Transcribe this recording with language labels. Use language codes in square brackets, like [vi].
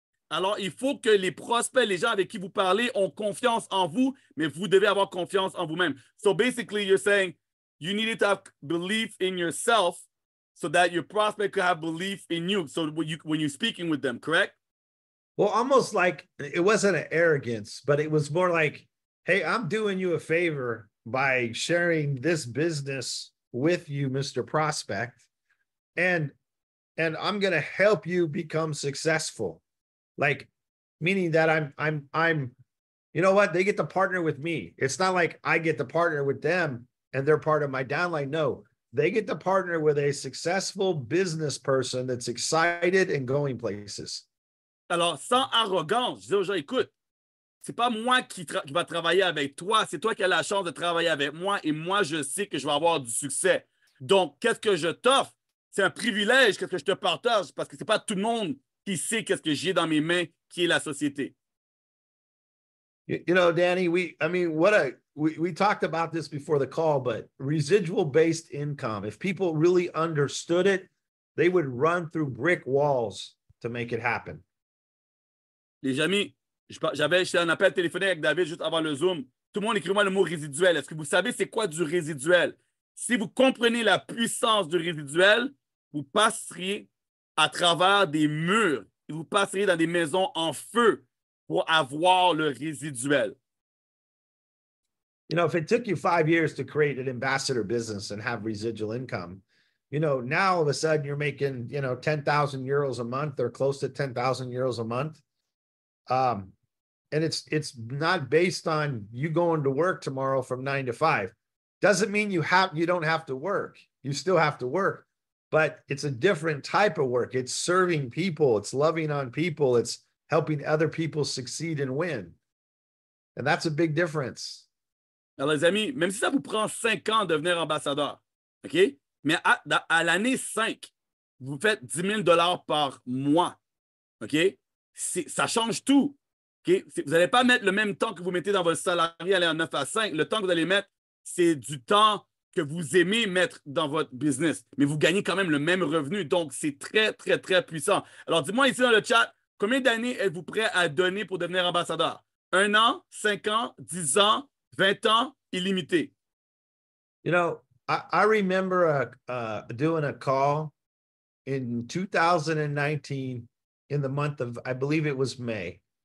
[fr] Alors, il faut que les prospects, les gens avec qui vous parlez, ont confiance en vous, mais vous devez avoir confiance en vous-même. [en] So basically, you're saying you needed to have belief in yourself so that your prospect could have belief in you. So when you're speaking with them, correct? Well, almost like it wasn't an arrogance, but it was more like, hey, I'm doing you a favor by sharing this business with you, Mr. Prospect. And I'm going to help you become successful. Like, meaning that I'm, you know what? They get to partner with me. It's not like I get to partner with them and they're part of my downline. No, they get to partner with a successful business person that's excited and going places. [fr] Alors, sans arrogance, je dis aux gens, écoute, c'est pas moi qui va travailler avec toi, c'est toi qui as la chance de travailler avec moi et moi, je sais que je vais avoir du succès. Donc, qu'est-ce que je t'offre? C'est un privilège, qu'est-ce que je te partage, parce que c'est pas tout le monde qui sait qu'est-ce que j'ai dans mes mains, qui est la société. [en] You know, Danny, we talked about this before the call, but residual-based income, if people really understood it, they would run through brick walls to make it happen. [fr] Les amis, j'avais un appel téléphonique avec David juste avant le Zoom. Tout le monde écrit-moi le mot résiduel. Est-ce que vous savez c'est quoi du résiduel? Si vous comprenez la puissance du résiduel, vous passeriez à travers des murs et vous passeriez dans des maisons en feu pour avoir le résiduel. [en] You know, if it took you 5 years to create an ambassador business and have residual income, you know, now all of a sudden you're making, 10,000 euros a month or close to 10,000 euros a month. And it's not based on you going to work tomorrow from 9 to 5. Doesn't mean you don't have to work. You still have to work, but it's a different type of work. It's serving people. It's loving on people. It's helping other people succeed and win. And that's a big difference. [fr] Alors, les amis, même si ça vous prend 5 ans de devenir ambassadeur, OK? Mais à l'année 5, vous faites 10 000 $ par mois, OK? Ça change tout. Okay? Vous n'allez pas mettre le même temps que vous mettez dans votre salarié, aller en 9 à 5. Le temps que vous allez mettre, c'est du temps que vous aimez mettre dans votre business. Mais vous gagnez quand même le même revenu. Donc, c'est très, très, très puissant. Alors, dis-moi ici dans le chat, combien d'années êtes-vous prêt à donner pour devenir ambassadeur? 1 an, 5 ans, 10 ans, 20 ans, illimité. [en] You know, I remember doing a call in 2019 in the month of, I believe it was May.